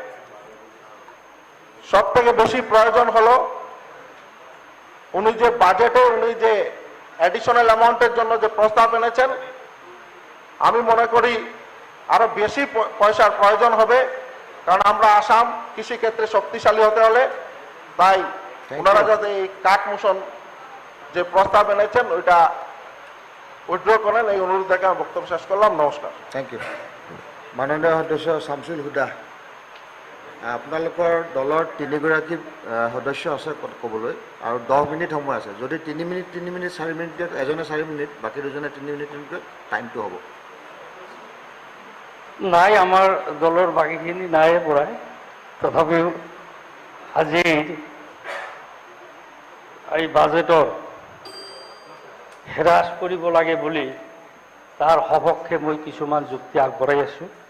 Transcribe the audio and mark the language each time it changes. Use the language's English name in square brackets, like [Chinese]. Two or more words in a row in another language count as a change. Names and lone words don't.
[Bangla] সব থেকে বেশি প্রয়োজন হলো উনি যে বাজেটে উনি যে [English] additional amount [Bangla] জন্য যে প্রস্তাব এনেছেন, আমি মনে করি আরো বেশি পয়সার প্রয়োজন হবে, কারণ আমরা আসাম কৃষি ক্ষেত্রে শক্তিশালী হতে হলে, তাই ওনারা যাতে এই [English] cut motion [Bangla] যে প্রস্তাব এনেছেন ওইটা উইথড্র করেন, এই অনুরোধ থেকে আমি বক্তব্য শেষ করলাম। নমস্কার। [English] thank you. [Assamese] মাননীয় সদস্য শামছুল হুদা, আপোনালোকৰ দলৰ 3গৰাকী সদস্য আছে ক'বলৈ, আৰু 10 মিনিট সময় আছে। যদি 3 মিনিট 4 মিনিট দিয়ক, এজনে 4 মিনিট, বাকী দুজনে 3 মিনিট টাইমটো হ'ব। নাই, আমাৰ দলৰ বাকীখিনি নাই পৰাই, তথাপিও আজি এই বাজেটৰ হ্ৰাস কৰিব লাগে বুলি তাৰ সপক্ষে মই কিছুমান যুক্তি আগবঢ়াই আছোঁ।